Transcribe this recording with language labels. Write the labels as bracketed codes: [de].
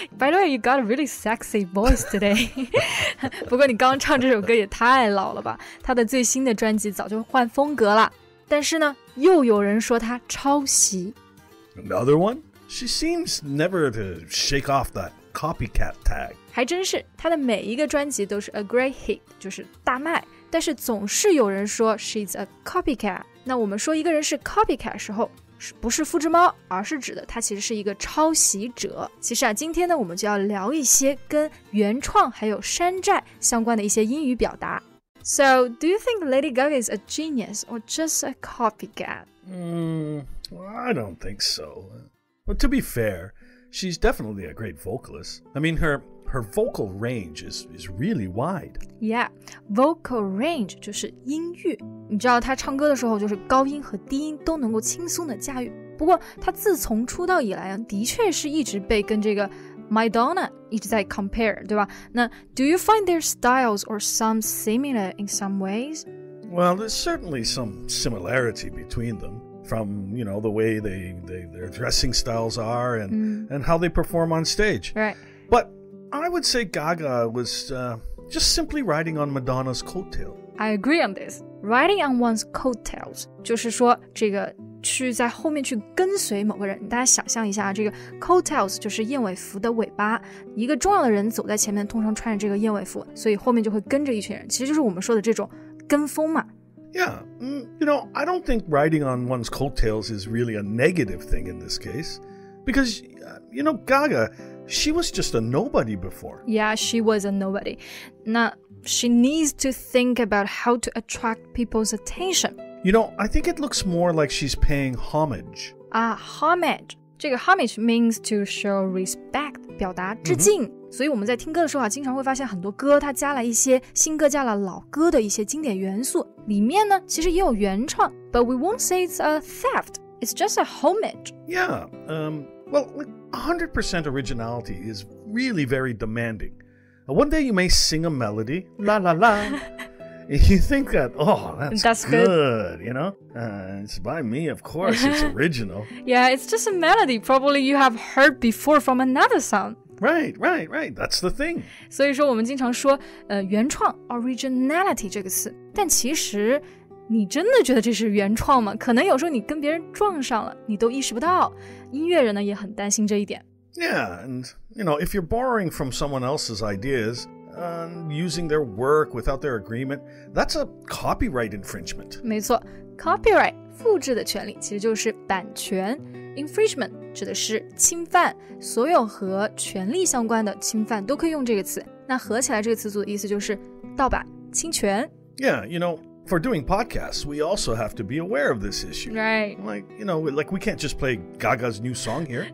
[en] By the way, you got a really sexy voice today. [zh] 不过你刚刚唱这首歌也太老了吧，他的最新的专辑早就换风格了。但是呢，又有人说他抄袭。 [en] Another one? She seems never to shake off that copycat tag. [zh] 还真是，他的每一个专辑都是 [en] a great hit, [zh] 就是大卖。但是总是有人说 [en] she's a copycat. [zh] 那我们说一个人是 copycat 的时候，不是复制猫，而是指的他其实是一个抄袭者。其实今天呢，我们就要聊一些跟原创还有山寨相关的一些英语表达。 [en] So, do you think Lady Gaga is a genius or just a copycat? I don't think so. Well, to be fair, she's definitely a great vocalist. I mean, her vocal range is really wide. Yeah, vocal range [zh] 就是音域。你知道她唱歌的时候，就是高音和低音都能够轻松的驾驭。不过她自从出道以来的确是一直被跟这个Madonna 一直在 compare, 对吧？ [en] 那 do you find their styles or some similar in some ways? Well, there's certainly some similarity between them. From, the way their dressing styles are and how they perform on stage. Right. But I would say Gaga was just simply riding on Madonna's coattail. I agree on this. Riding on one's coattails [zh] 就是说这个去在后面去跟随某个人。大家想象一下，这个 coattails 就是燕尾服的尾巴，一个重要的人走在前面，通常穿着这个燕尾服，所以后面就会跟着一群人，其实就是我们说的这种跟风嘛。 [en] Yeah, I don't think riding on one's coattails is really a negative thing in this case. Because, Gaga, she was just a nobody before. Yeah, she was a nobody. 那 she needs to think about how to attract people's attention. I think it looks more like she's paying homage. Homage. 这个 homage means to show respect, [zh] 表达致敬。所以我们在听歌的时候经常会发现很多歌它加了一些新歌加了老歌的一些经典元素，里面呢其实也有原创 [en] but we won't say it's a theft, it's just a homage. Yeah, well, 100% originality is really very demanding. One day you may sing a melody, la la la. You think that, that's good, it's by me, of course, it's original. Yeah, it's just a melody probably you have heard before from another song. Right, that's the thing. [zh] 所以说我们经常说原创 originality 这个词，但其实你真的觉得这是原创吗？可能有时候你跟别人撞上了，你都意识不到。音乐人呢也很担心这一点。 [en] Yeah, and if you're borrowing from someone else's ideas, using their work without their agreement, that's a copyright infringement. [zh] 没错 ，copyright 复制的权利其实就是版权 ，infringement 指的是侵犯，所有和权利相关的侵犯都可以用这个词。那合起来这个词组的意思就是盗版、侵权。 [en] Yeah, for doing podcasts, we also have to be aware of this issue. Right. Like we can't just play Gaga's new song here.